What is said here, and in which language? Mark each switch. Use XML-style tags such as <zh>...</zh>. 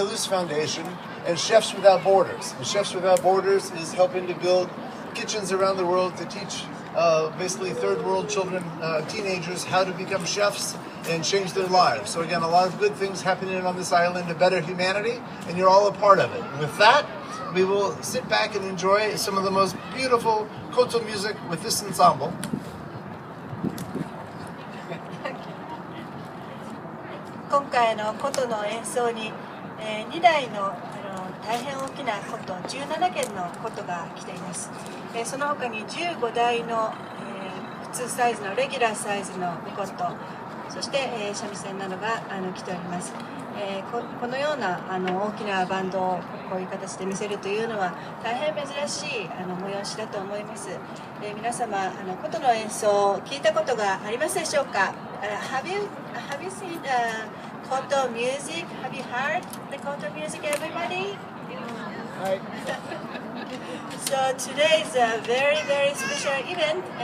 <en>Luce Foundation, and Chefs Without Borders. And Chefs Without Borders is helping to build kitchens around the world to teach basically third world children, teenagers, how to become chefs and change their lives. So again, a lot of good things happening on this island to better humanity, and you're all a part of it. And with that, we will sit back and enjoy some of the most beautiful koto music with this ensemble.</en> <ja>今回琴の演奏に、2台の大変大きな琴、17件の琴が来ています。その他に15台の、普通サイズのレギュラーサイズの琴、そして、三味線などが来ております。このような大きなバンドをこういう形で見せるというのは大変珍しい催しだと思います。皆様琴の演奏を聞いたことがありますでしょうか？</ja> <en>Have you seen koto music? Have you heard the koto music, everybody? So today is a very special event.</en>